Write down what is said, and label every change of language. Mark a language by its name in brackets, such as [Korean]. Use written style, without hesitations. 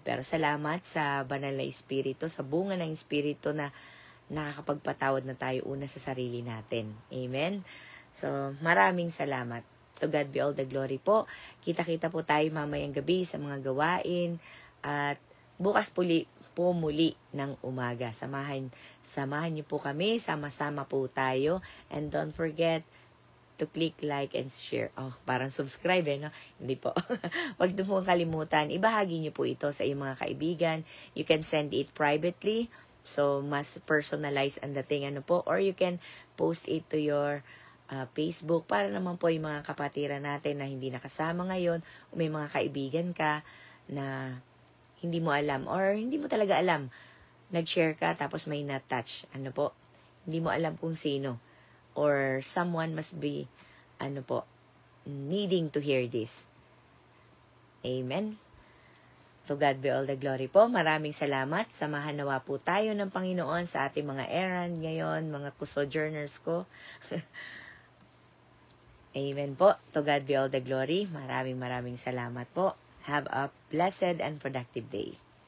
[Filipino] Pero salamat sa banal na Espiritu, sa bunga ng Espiritu na nakakapagpatawad na tayo una sa sarili natin. Amen? [English] So, [Filipino] maraming salamat. [English] To God be all the glory po. [Filipino] Kita-kita po tayo mamayang gabi sa mga gawain. At bukas po muli ng umaga. Samahan niyo po kami. Sama-sama po tayo. [English] And don't forget to click like and share. [Filipino] Parang subscribe no? Hindi po. Huwag po kalimutan. Ibahagi niyo po ito sa iyong mga kaibigan. [English] You can send it privately. [Filipino] So, mas personalized ang dating po. [English] Or you can post it to your Facebook [Filipino] para naman po yung mga kapatiran natin na hindi nakasama ngayon. O may mga kaibigan ka na hindi mo alam or hindi mo talaga alam. Nag-share ka tapos may na-touch. Hindi mo alam kung sino. [English] Or someone must be, needing to hear this. Amen. To God be all the glory po. [Filipino] Maraming salamat. Samahan nawa po tayo ng Panginoon sa ating mga errand ngayon, mga sojourners ko. Amen po. [English] To God be all the glory. [Filipino] Maraming salamat po. [English] Have a blessed and productive day.